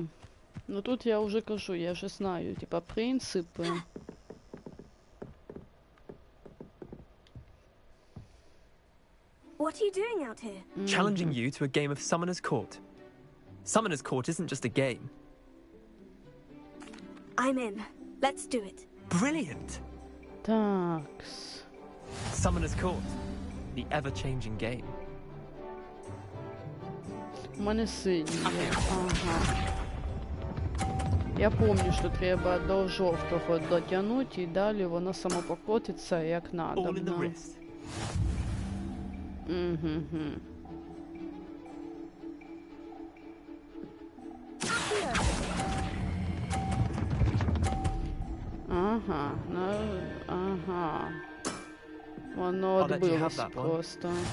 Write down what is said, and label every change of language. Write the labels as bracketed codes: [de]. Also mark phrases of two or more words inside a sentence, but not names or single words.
[uk] Ну тут я вже кажу, я вже знаю, типа, принципи. [en] What are you doing out here? Challenging you to a game of Summoner's Court. Summoner's Court isn't just a game. I'm in. Let's do it. Brilliant! [uk] Такс. [en] Summoner's Court. The ever-changing game. [uk] У мене синій є. Ага. Я пам'ятаю, що треба до жовтого дотягнути, і далі воно само покотиться, як надо. [en] All in the wrist. [uk] Ага, ну, ага. Воно відбилось просто.